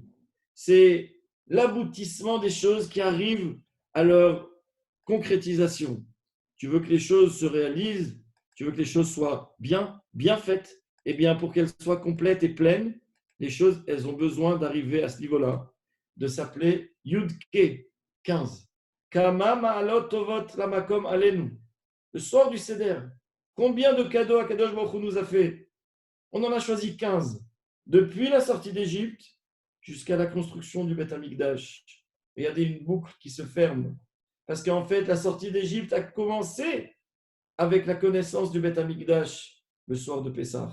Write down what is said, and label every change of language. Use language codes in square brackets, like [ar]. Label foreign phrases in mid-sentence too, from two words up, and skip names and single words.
[fr] C'est l'aboutissement des choses qui arrivent à leur concrétisation. Tu veux que les choses se réalisent, tu veux que les choses soient bien faites, et bien pour qu'elles soient complètes et pleines, les choses, elles ont besoin d'arriver à ce niveau-là, de s'appeler Yudke 15. [he] כמה מעלות טובות למקום עלינו. [fr] Le soir du Seder, combien de cadeaux [he] הקדוש ברוך הוא [fr] nous a fait? On en a choisi 15. Depuis la sortie d'Égypte jusqu'à la construction du [he] בית המקדש. [fr] Et il y a une boucle qui se ferme. Parce qu'en fait, la sortie d'Égypte a commencé avec la connaissance du [he] בית המקדש [fr] le soir de Pessah.